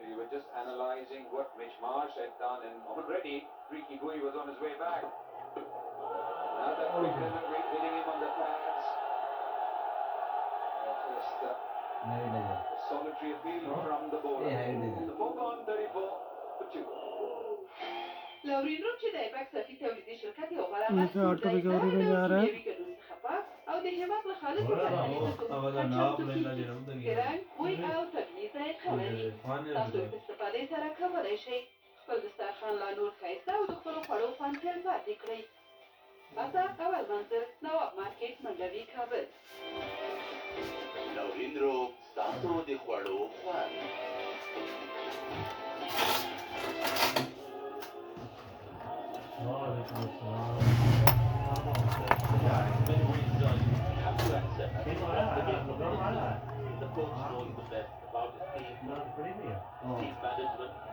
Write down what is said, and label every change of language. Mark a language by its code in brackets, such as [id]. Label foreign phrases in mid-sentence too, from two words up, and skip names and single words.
[en] You were just analysing what Mitch Marsh had done, and already Ricky Bowie was on his way back. Another quick delivery, hitting him on the pads. Just a solitary appeal from the bowler. The ball on 34 for 2. [ps] لورین رو چې د ایپکس صفي تولیدي شرکت یو غوره [hi] ये तो [en] auto recovery [hi] में जा रहा है। [ps] او د هیواد له خالصو کرنیزو کوچو چمتو کیږي رنګ بوی او طبیعي ذایقه لري تاسو د استفادې سره کولی شئ خپل دسترخوان لا نور ښایسته او د خپلو خوړو خوند تلپاتې کړئ پته اول منظر نواب مارکیټ منډوي کابل لورین رو ستاسو د خوړو خوند [en] The coach knows the best about his team management.